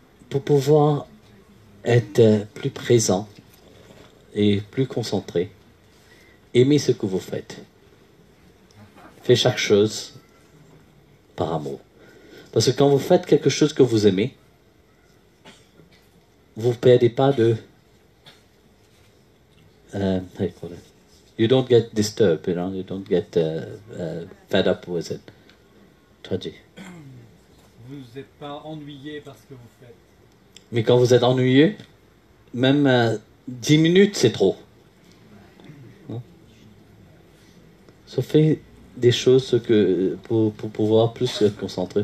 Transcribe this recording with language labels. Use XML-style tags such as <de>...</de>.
<fr>Pour pouvoir être plus présent et plus concentré, aimez ce que vous faites. Faites chaque chose par amour. Parce que quand vous faites quelque chose que vous aimez, vous ne perdez pas de...</fr> <en>how you call it? You don't get disturbed, you know, you don't get fed up with it.</en> <fr>Traduit. Vous n'êtes pas ennuyé par ce que vous faites. Mais quand vous êtes ennuyeux, même 10 minutes, c'est trop. Hein? So, fais des choses que, pour pouvoir plus se concentrer.</fr>